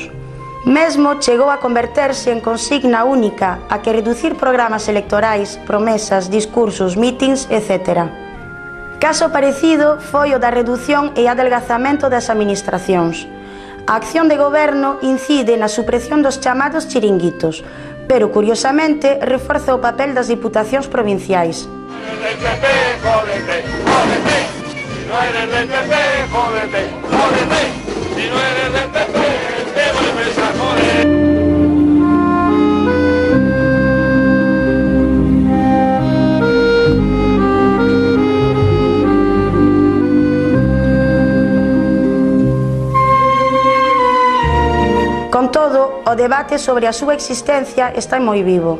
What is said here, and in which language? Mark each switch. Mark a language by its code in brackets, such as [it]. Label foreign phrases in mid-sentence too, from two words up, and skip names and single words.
[gl] Mesmo chegou a converterse en consigna única a que reducir programas electorais, promesas, discursos, mítins, etc. Caso parecido foi o da redución e adelgazamento das administracións. A acción de goberno incide na supresión dos chamados chiringuitos, pero curiosamente reforza o papel das diputacións provinciais. [es] Del PP, jódete, jódete. Si no eres del PP, jódete, jódete. Si no eres del PP, te vuelves a joder. [gl] Con todo, o debate sobre a súa existencia está moi vivo.